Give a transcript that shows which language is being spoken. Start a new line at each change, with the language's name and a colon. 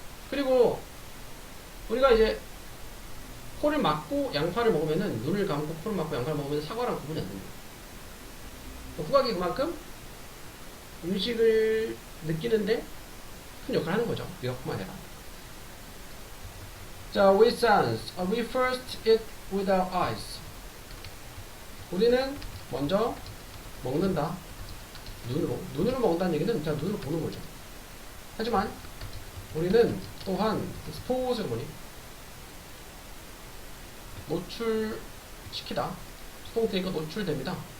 Korean: 그리고 우리가 이제 코를 막고 양파를 먹으면은, 눈을 감고 코를 막고 양파를 먹으면 사과랑 구분이 안 됩니다. 후각이 그만큼 음식을 느끼는데 큰 역할을 하는 거죠. 미각뿐만 아니라.
English: 자, we sense. We first eat with our eyes.
Korean: 우리는 먼저 먹는다. 눈으로 먹는다는 얘기는 그냥 눈으로 보는 거죠. 하지만 우리는 또한 expose를 뭐니? 노출시키다. 수동태니까 노출됩니다.